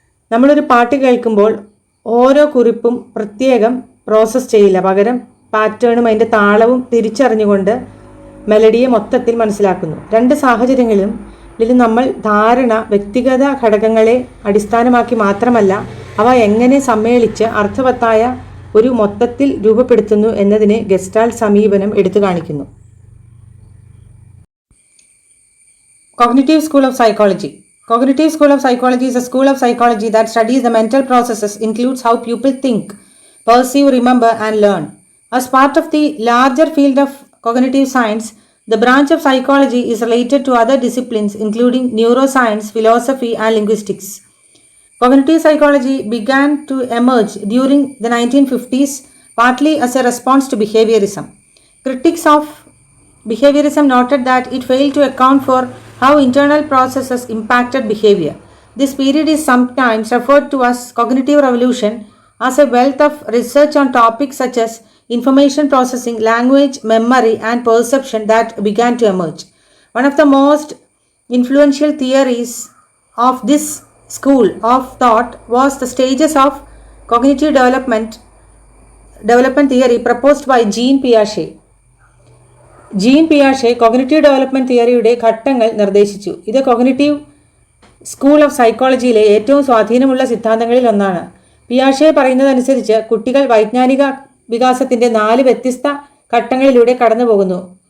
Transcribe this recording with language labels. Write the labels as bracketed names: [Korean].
[Malayalam] നമ്മളൊരു പാട്ട് കേൾക്കുമ്പോൾ ഓരോ കുറിപ്പും പ്രത്യേകം പ്രോസസ്സ് ചെയ്യില്ല, പകരം പാറ്റേണും അതിൻ്റെ താളവും തിരിച്ചറിഞ്ഞുകൊണ്ട് മെലഡിയെ മൊത്തത്തിൽ മനസ്സിലാക്കുന്നു. രണ്ട് സാഹചര്യങ്ങളിലും നമ്മൾ ധാരണ വ്യക്തിഗത ഘടകങ്ങളെ അടിസ്ഥാനമാക്കി മാത്രമല്ല, അവ എങ്ങനെ സമ്മേളിച്ച് അർത്ഥവത്തായ ഒരു മൊത്തത്തിൽ രൂപപ്പെടുത്തുന്നു എന്നതിനെ ഗസ്റ്റാൾട്ട് സമീപനം എടുത്തു കാണിക്കുന്നു. [English] Cognitive School of Psychology. Cognitive School of Psychology is a school of psychology that studies the mental processes, includes how people think, perceive, remember, and learn. As part of the larger field of cognitive science, the branch of psychology is related to other disciplines including neuroscience, philosophy, and linguistics. Cognitive psychology began to emerge during the 1950s, partly as a response to behaviorism. Critics of behaviorism noted that it failed to account for how internal processes impacted behavior. This period is sometimes referred to as cognitive revolution as a wealth of research on topics such as information processing, language, memory, and perception that began to emerge. One of the most influential theories of this school of thought was the stages of cognitive development theory proposed by Jean Piaget. [Malayalam] Gene പിയാഷെ cognitive development തിയറിയുടെ ഘട്ടങ്ങൾ നിർദ്ദേശിച്ചു. ഇത് cognitive school of സൈക്കോളജിയിലെ ഏറ്റവും സ്വാധീനമുള്ള സിദ്ധാന്തങ്ങളിൽ ഒന്നാണ്. പിയാഷെ പറയുന്നതനുസരിച്ച് കുട്ടികൾ വൈജ്ഞാനിക വികാസത്തിൻ്റെ 4 വ്യത്യസ്ത ഘട്ടങ്ങളിലൂടെ കടന്നു പോകുന്നു.